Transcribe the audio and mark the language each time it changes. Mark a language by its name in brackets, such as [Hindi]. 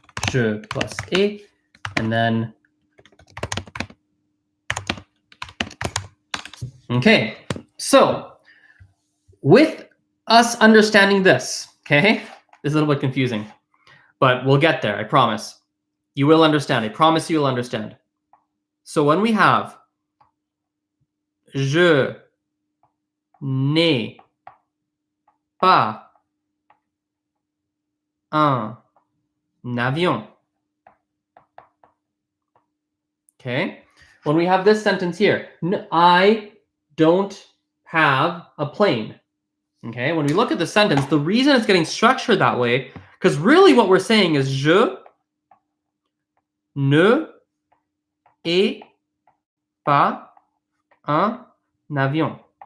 [English] Je plus et, and then okay. So with us understanding this, okay, this is a little bit confusing, but we'll get there. I promise. You will understand. I promise you will understand. So when we have [French] je n'ai pas un avion. [English] Okay. When we have this sentence here, I don't have a plane. Okay. When we look at the sentence, the reason it's getting structured that way, because really what we're saying is [French] je ne ai pas un avion.